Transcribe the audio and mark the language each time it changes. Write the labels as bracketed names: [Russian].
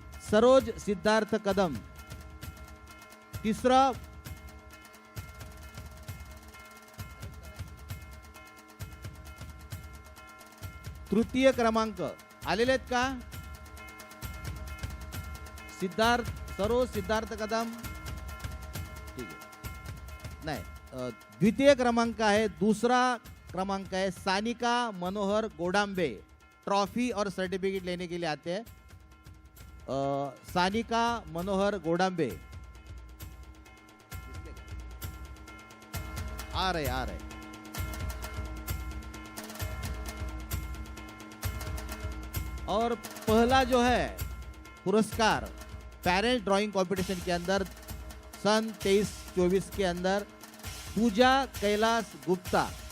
[Marathi] सरोज सिद्धार्थ कदम. तिसरा तृतीय क्रमांक आलेले आहेत का? सिद्धार्थ कदम, ठीक आहे. नाही, द्वितीय क्रमांक आहे, [Hindi] दूसरा क्रमांक है [Marathi] सानिका मनोहर गोडांबे. [Hindi] ट्रॉफी और सर्टिफिकेट लेने के लिए आते हैं. सानिका मनोहर गोडांबे आ रहे. और पहला जो है पुरस्कार पेरेंट ड्राइंग कंपटीशन के अंदर सन 23-24 के अंदर पूजा कैलाश गुप्ता.